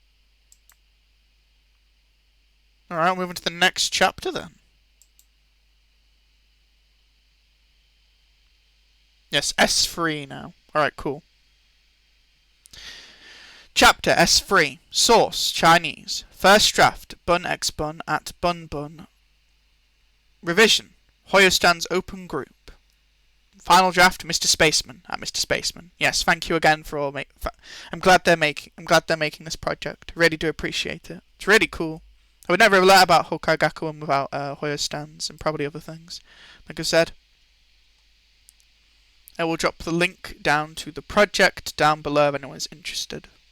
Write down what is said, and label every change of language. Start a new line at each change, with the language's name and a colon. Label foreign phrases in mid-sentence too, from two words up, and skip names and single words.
English: Alright, moving to the next chapter then. Yes, S3 now. Alright, cool. Chapter S3. Source, Chinese. First draft, bun x bun at bun bun. Revision, hoyostans open group. Final draft, Mr. Spaceman at Mr. Spaceman. Yes, thank you again for all. I'm glad they're making this project. Really do appreciate it. It's really cool. I would never have learnt about Houkai Gakuen without hoyostans and probably other things. Like I said, I will drop the link down to the project down below if anyone's interested.